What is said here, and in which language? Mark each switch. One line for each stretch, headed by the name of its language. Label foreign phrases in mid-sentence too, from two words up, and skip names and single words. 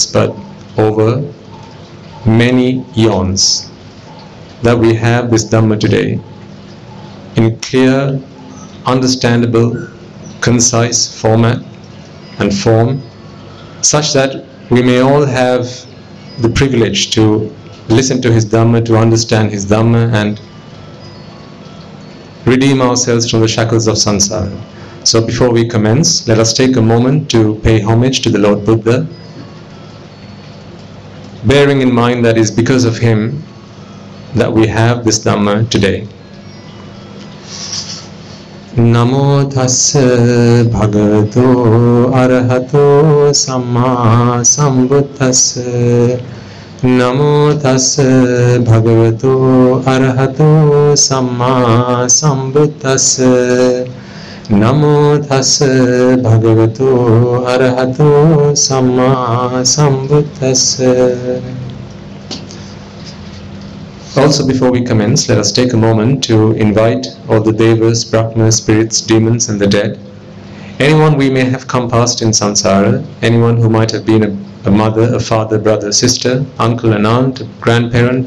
English: but over many eons, that we have this Dhamma today in clear, understandable, concise format and form, such that we may all have the privilege to listen to his Dhamma, to understand his Dhamma, and redeem ourselves from the shackles of samsara. So before we commence, let us take a moment to pay homage to the Lord Buddha, bearing in mind that it is because of him that we have this Dhamma today.
Pali: Namo tassa bhagavato arahato samma sambuddhassa. Namo tassa bhagavato arahato samma sambuddhassa. Namo tassa bhagavato arahato samma sambuddhassa.
English: Also, before we commence, let us take a moment to invite all the devas, brahmas, spirits, demons and the dead, anyone we may have come past in samsara, anyone who might have been a mother, a father, brother, sister, uncle and aunt, a grandparent,